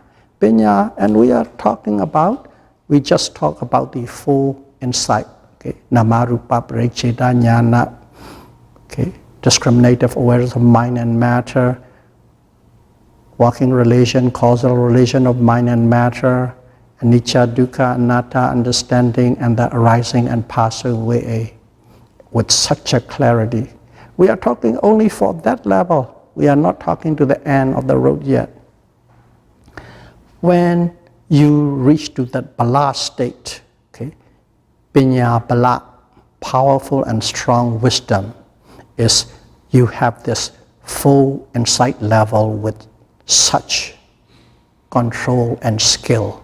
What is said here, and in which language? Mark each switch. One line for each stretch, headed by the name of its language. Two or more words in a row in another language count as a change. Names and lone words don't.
English: Pinya, and we just talk about the full insight. Okay,
Pali: Namarupa Paricheda Jnana.
English: Okay, discriminative awareness of mind and matter, working relation, causal relation of mind and matter,
Pali: anicca, dukkha, anatta,
English: understanding, and the arising and passing away with such a clarity. We are talking only for that level. We are not talking to the end of the road yet. When you reach to that Bala state,
Pali: okay, Pinya Bala,
English: powerful and strong wisdom, is you have this full insight level with such control and skill.